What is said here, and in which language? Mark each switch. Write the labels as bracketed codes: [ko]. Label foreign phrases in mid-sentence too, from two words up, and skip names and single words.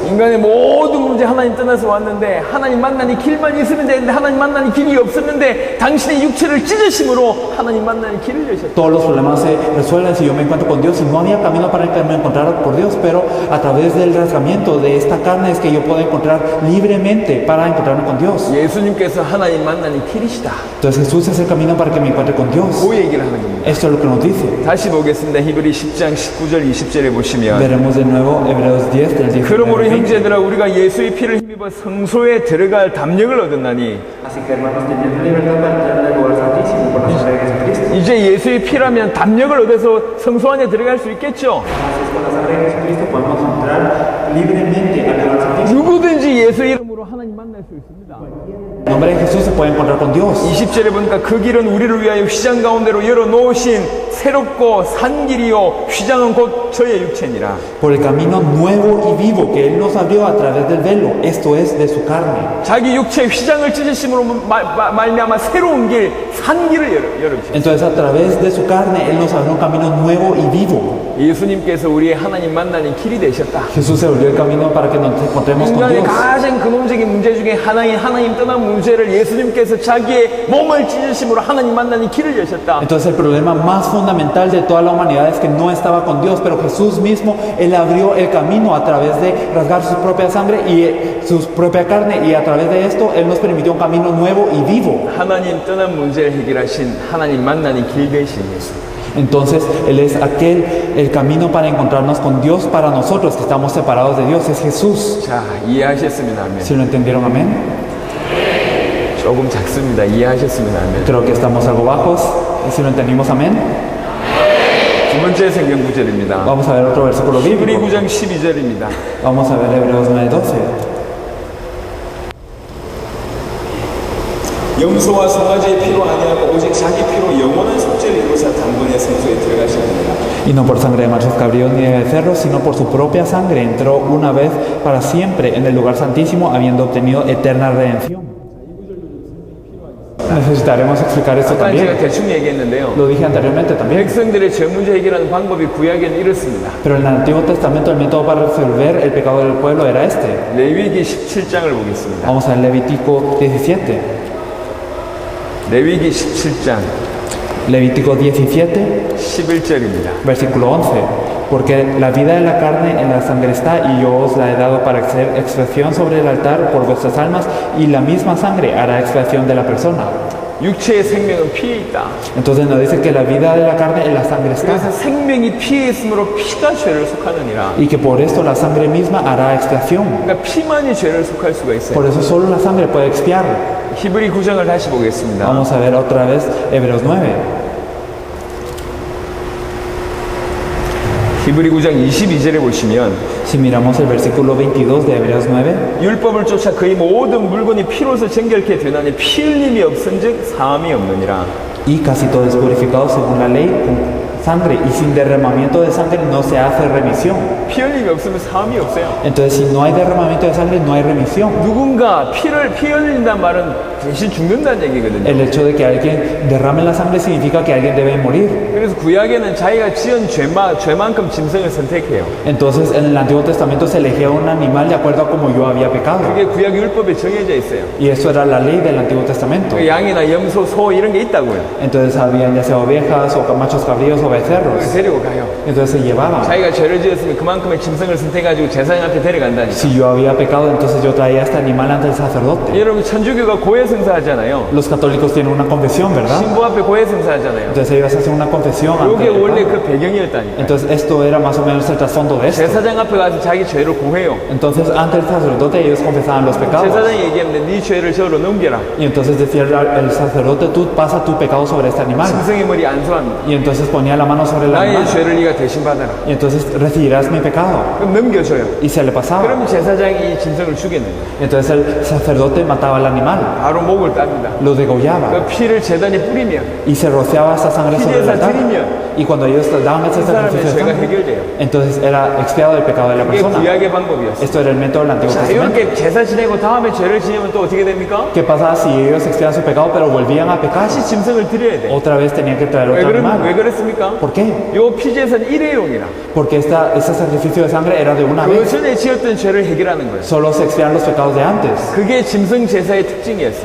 [ko] 인간의 모든 문제 하나님 떠나서 왔는데 하나님 만나는 길만 있으면 되는데 하나님 만나는 길이 없었는데 당신의 육체를 찢으심으로 하나님 만나는 길을 여셨다. [es] Todos los problemas se resuelven si yo me encuentro con Dios y no había camino para que me encontrara por Dios, pero a través del rasgamiento de esta carne es que yo puedo encontrar libremente para encontrarme con Dios. [ko] 예수님께서 하나님 만나는 길이시다. [es] Entonces Jesús es el camino para que me encuentre con Dios. [ko] 그 얘기를 하는 겁니다. [es] Esto es lo que nos dice. [ko] 다시 보겠습니다. 히브리 10장 19절 20절에 보시면 [es] Veremos de nuevo Hebreos 10 del 19 [ko] 그러므로 [es] al 20. [ko] 형제들아 우리가 예수의 피를 힘입어 성소에 들어갈 담력을 얻었나니 [es] Así que hermanos, teniendo libertad para entrar en el lugar santísimo por la sangre de Jesucristo. [ko] 이제 예수의 피라면 담력을 얻어서 성소 안에 들어갈 수 있겠죠? [es] Con la sangre de Jesucristo podemos entrar libremente al lugar santísimo. [ko] 누구든지 예수 이름으로 하나님 만날 수 있습니다. [es] En nombre de Jesús se puede encontrar con Dios. [ko] 20절에 보니까 그 길은 우리를 위하여 휘장 가운데로 열어놓으신 새롭고 산 길이요 휘장은 곧 저의 육체니라. [es] Por el camino nuevo y vivo que Él nos abrió a través del velo, esto es de su carne. [ko] 자기 육체의 휘장을 찢으심으로 말미암아 새로운 길, 산 길을 열어주셨어요. [es] Entonces a través de su carne Él nos abrió un camino nuevo y vivo. [ko] 예수님께서 우리의 하나님 만나는 길이 되셨다. [es] Jesús se abrió el camino para que nos encontremos con [ko] 인간의 [es] Dios. [ko] 가장 근원적인 문제 중에 하나님 떠난 문제를 예수님께서 자기의 몸을 찢으심으로 하나님 만나는 길을 여셨다. [es] Entonces el problema más fundamental de toda la humanidad es que no estaba con Dios, pero Jesús mismo, Él abrió el camino a través de rasgar su propia sangre y su propia carne, y a través de esto Él nos permitió un camino nuevo y vivo. [ko] 하나님 떠난 문제를 해결하신 하나님 만나는 길 되신 예수. [es] Entonces Él es el camino para encontrarnos con Dios para nosotros que estamos separados de Dios, es Jesús. [ko] 자, 이해하셨으면 아멘. [es] ¿Sí lo entendieron? Amén. [ko] 조금 작습니다. 이해하셨으면 아멘. [es] Creo que estamos algo bajos. ¿Y si lo entendimos? Amén. [ko] 두 번째 성경 구절입니다. [es] Vamos a ver otro versículo [ko] 히브리 [es] bíblico. [ko] 9장 12절입니다. [es] Vamos a ver Hebreos 9:12. [ko] 염소와 송아지의 피로 아니하고 오직 자기 피로 영원한 속죄를 이루사 단번에 성소에 들어가셨습니다. [es] Y no por sangre de machos cabríos ni de becerros, sino por su propia sangre entró una vez para siempre en el lugar santísimo, habiendo obtenido eterna redención. Necesitaremos explicar esto [ko] 아까 제가 [es] también. [ko] 대충 얘기했는데요. [es] Lo dije anteriormente también. [ko] 백성들의 죄 문제 해결하는 방법이 구약에는 이렇습니다. [es] Pero en el Antiguo Testamento el método para resolver el pecado del pueblo era este. [ko] 레위기 17장을 보겠습니다. [es] Vamos a ver Levítico 17. [ko] 레위기 17장 [es] Levítico 17, [ko] 11절입니다. [es] versículo 11. Porque la vida de la carne en la sangre está, y yo os la he dado para hacer expiación sobre el altar por vuestras almas, y la misma sangre hará expiación de la persona. [ko] 육체의 생명은 피에 있다. [es] Entonces nos dice que la vida de la carne en la sangre [ko] 그래서 [es] está, [ko] 생명이 피에 있으므로 피가 죄를 속하느니라. [es] y que por esto la sangre misma hará expiación. [ko] 그러니까 피만이 죄를 속할 수가 있어요. [es] Por eso solo la sangre puede expiar. [ko] 히브리 9장을 다시 보겠습니다. [es] Vamos a ver otra vez Hebreos 9. [ko] 히브리 9장 22절에 보시면 [es] Si miramos el versículo 22 de Hebreos 9, [ko] 율법을 쫓아 그의 모든 물건이 피로서 정결케 되나니 피 흘림이 없은즉 사함이 없느니라. [es] y casi todo es purificado según la ley con sangre, y sin derramamiento de sangre no se hace remisión. [ko] 피 흘림이 없으면 사함이 없어요. [es] Entonces si no hay derramamiento de sangre no hay remisión. [ko] 누군가 피 흘린다는 말은 대신 죽는다는 얘기거든요. [es] El hecho de que alguien derrame la sangre significa que alguien debe morir. [ko] 그래서 구약에는 자기가 지은 죄만큼 짐승을 선택해요. [es] Entonces en el Antiguo Testamento se elegía un animal de acuerdo a como yo había pecado. [ko] 그게 구약 율법에 정해져 있어요. [es] Y eso era la ley del Antiguo Testamento. [ko] 그 양이나 염소, 소 이런 게 있다고요. [es] Entonces habían ya sea ovejas o machos cabríos o becerros. [ko] 데리고 가요. [es] Entonces se llevaban. [ko] 자기가 죄를 지었으면 그만큼의 짐승을 선택해가지고 제사장 앞에 데려간다니까. [es] Si yo había pecado, entonces yo traía este animal ante el sacerdote. [ko] 여러분 천주교가 고해성사 하잖아요. [es] Los católicos tienen una confesión, ¿verdad? [ko] 신부 앞에 고해성사 하잖아요. [es] Entonces ellos hacen una confesión ante [ko] 이게 [es] el [ko] 원래 [es] Padre. [ko] 그 배경이었다니까. [es] Entonces esto era más o menos el trasfondo de esto. [ko] 제사장 앞에 가서 자기 죄를 고해요. [es] Entonces ante el sacerdote ellos confesaban los pecados. [ko] 제사장이 얘기하는데 네 죄를 저로 넘겨라. [es] Y entonces decía el sacerdote, tú pasa tu pecado sobre este animal. [ko] 짐승의 머리 안수합니다. [es] Y entonces ponía la mano sobre el [ko] 나의 [es] animal. [ko] 죄를 네가 대신 받아라. [es] Y entonces recibirás mi pecado. [ko] 그럼 넘겨줘요. [es] Y se le pasaba. [ko] 그럼 제사장이 이 짐승을 죽였는데 [es] Y entonces el sacerdote mataba al animal, [ko] 바로 목을 땁니다. [es] lo degollaba. [ko] 그 피를 제단에 뿌리면 [es] Y se rociaba esa sangre sobre el altar. Y cuando ellos daban ese [ko] 그 사람의 [es] sacrificio de [ko] 죄가 [es] sangre, [ko] 해결돼요. [es] entonces era expiado el pecado de la [ko] 그게 [es] persona. [ko] 구약의 방법이었어요. [es] Esto era el método del Antiguo [ko] 자, [es] Testamento. [ko] 이렇게 제사 지내고 다음에 죄를 지으면 또 어떻게 됩니까? [es] ¿Qué pasaba si ellos expiaban su pecado pero volvían a pecar? [ko] 다시 짐승을 드려야 돼. [es] Otra vez tenían que traer [ko] 왜, [es] otro [ko] 왜 [es] animal. [ko] 그랬습니까? [es] ¿Por qué? [ko] 요 피제사는 일회용이라. [es] Porque ese sacrificio de sangre era de una [ko] 그 [es] vez. [ko] 전에 지었던 죄를 해결하는 거예요. [es] Solo se expiaban los pecados de antes. [ko] 그게 짐승 제사의 특징이었어요.